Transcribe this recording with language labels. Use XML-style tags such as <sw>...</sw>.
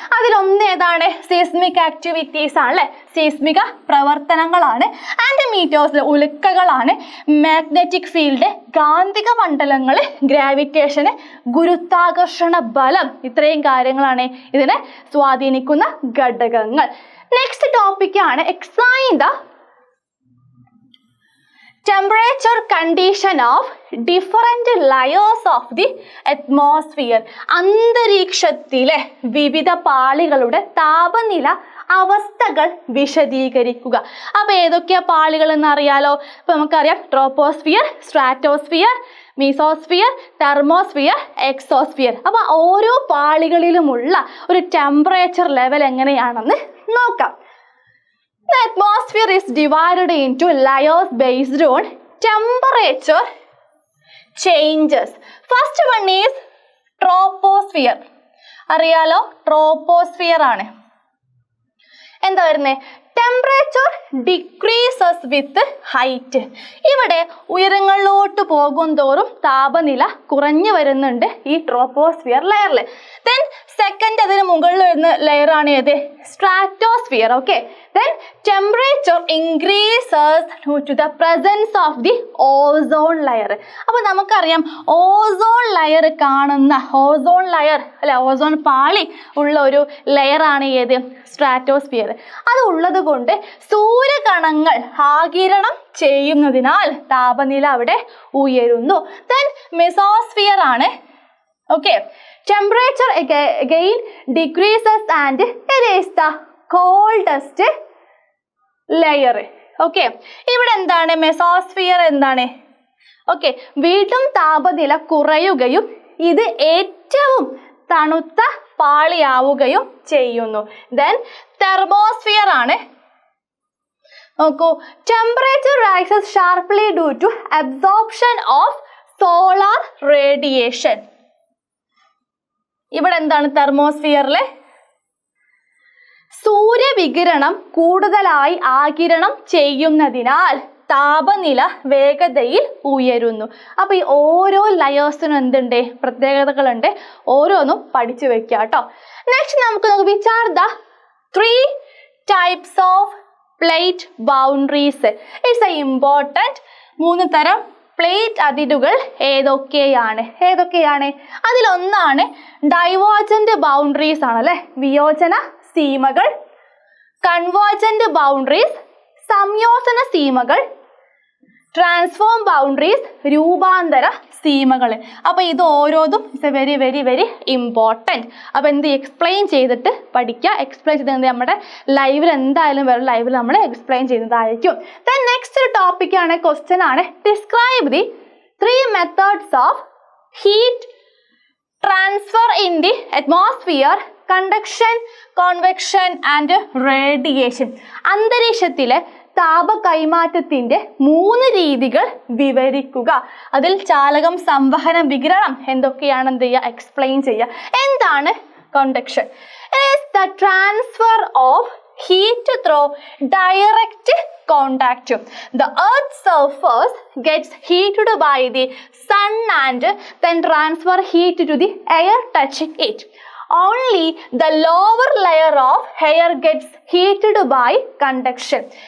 <ml>അതിലൊന്ന് ഏതാണ്, seismic activities ആണ് അല്ലെ, സീസ്മിക പ്രവർത്തനങ്ങളാണ്. And metres ഉൽക്കകളാണ്. മാഗ്നറ്റിക് ഫീൽഡ്, കാന്തിക മണ്ഡലങ്ങൾ, ഗ്രാവിറ്റേഷന്, ഗുരുത്വാകർഷണ ബലം, ഇത്രയും കാര്യങ്ങളാണ് ഇതിനെ സ്വാധീനിക്കുന്ന ഘടകങ്ങൾ.</ml> <en>Next ടോപ്പിക്കാണ് explain the temperature condition of different layers of the atmosphere.</en> <ml>അന്തരീക്ഷത്തിലെ വിവിധ പാളികളുടെ താപനില അവസ്ഥകൾ വിശദീകരിക്കുക. അപ്പോൾ ഏതൊക്കെയാ പാളികൾ എന്ന് അറിയാലോ. അപ്പോൾ നമുക്കറിയാം troposphere, stratosphere, mesosphere, thermosphere, exosphere. അപ്പോൾ ഓരോ പാളികളിലുമുള്ള ഒരു ടെമ്പറേച്ചർ ലെവൽ എങ്ങനെയാണെന്ന് നോക്കാം.</ml> <en>The atmosphere is divided into layers based on temperature changes. First one is troposphere.</en> <ml>അറിയാലോ, ട്രോപ്പോസ്ഫിയർ ആണ്. എന്താ വരുന്നത്,</ml> <en>Temperature decreases with height.</en> <ml>ഇവിടെ ഉയരങ്ങളിലോട്ട് പോകും തോറും താപനില കുറഞ്ഞു വരുന്നുണ്ട് ഈ ട്രോപ്പോസ്ഫിയർ ലെയറിൽ. ദെൻ സെക്കൻഡ് അതിന് മുകളിൽ വരുന്ന ലെയർ ആണ് ഏത്, stratosphere.</ml> <en>Okay, then temperature increases due to the presence of the ozone layer.</en> <ml>അപ്പോൾ നമുക്കറിയാം ഓസോൺ ലെയർ കാണുന്ന ഓസോൺ ലെയർ അല്ലെ, ഓസോൺ പാളി ഉള്ള ഒരു ലെയർ ആണ് ഏത്, സ്ട്രാറ്റോസ്ഫിയർ. അത് ഉള്ളത് കൊണ്ട് സൂര്യകണങ്ങൾ ആഗിരണം ചെയ്യുന്നതിനാൽ താപനില അവിടെ ഉയരുന്നു. ദെൻ മെസോസ്ഫിയർ ആണ്.</ml> <en>Okay, temperature again decreases and it is the coldest layer.</en> <ml>Okay, ഇവിടെ എന്താണ് മെസോസ്ഫിയർ എന്താണ്, ഓക്കെ, വീണ്ടും താപനില കുറയുകയും ഇത് ഏറ്റവും തണുത്ത പാളിയാവുകയും ചെയ്യുന്നു.</ml> <en>Then thermosphere ആണ്. നോക്കൂ, temperature rises sharply due to absorption of solar radiation.</en> <ml>ഇവിടെ എന്താണ് തെർമോസ്ഫിയറിൽ സൂര്യവികിരണം കൂടുതലായി ആഗിരണം ചെയ്യുന്നതിനാൽ താപനില വേഗതയിൽ ഉയരുന്നു. അപ്പോൾ ഈ ഓരോ ലെയേഴ്സിനും എന്തുണ്ട്, പ്രത്യേകതകളുണ്ട്. ഓരോന്നും പഠിച്ചു വെക്കുക കേട്ടോ.</ml> <en>Next നമുക്ക് which are the 3 types of plate boundaries. It's an important</en> <ml>3 തരം പ്ലേറ്റ് അതിരുകൾ ഏതൊക്കെയാണ്? അതിലൊന്നാണ് ഡൈവേർജന്റ് ബൗണ്ടറീസ് ആണ് അല്ലെ, വിയോജന സീമകൾ. കൺവേർജന്റ് ബൗണ്ടറീസ്, സംയോജന സീമകൾ. Transform boundaries, രൂപാന്തര സീമകൾ. അപ്പൊ ഇത് ഓരോന്നും</ml> <en>It's a very very very important.</en> <ml>അപ്പൊ എന്ത് എക്സ്പ്ലെയിൻ ചെയ്തിട്ട് പഠിക്കുക. എക്സ്പ്ലെയിൻ ചെയ്ത് നമ്മുടെ ലൈവിൽ എന്തായാലും വേറെ ലൈവിൽ നമ്മൾ എക്സ്പ്ലെയിൻ ചെയ്യുന്നതായിരിക്കും.</ml> <en>Then next topic ആണ്, question ആണ്, describe the 3 methods of heat transfer in the atmosphere, conduction, convection and radiation.</en> <ml>അന്തരീക്ഷത്തിലെ താപ കൈമാറ്റത്തിന്റെ 3 രീതികൾ വിവരിക്കുക. അതിൽ ചാലകം, സംവഹനം, വികിരണം എന്തൊക്കെയാണ് എന്ത് ചെയ്യുക, എക്സ്പ്ലെയിൻ ചെയ്യുക. എന്താണ് conduction?</ml> <en>It is the transfer of heat through direct contact. The earth's surface gets heated by the sun and then transfer heat to the air touching it. Only the lower layer of air gets heated by conduction.</en>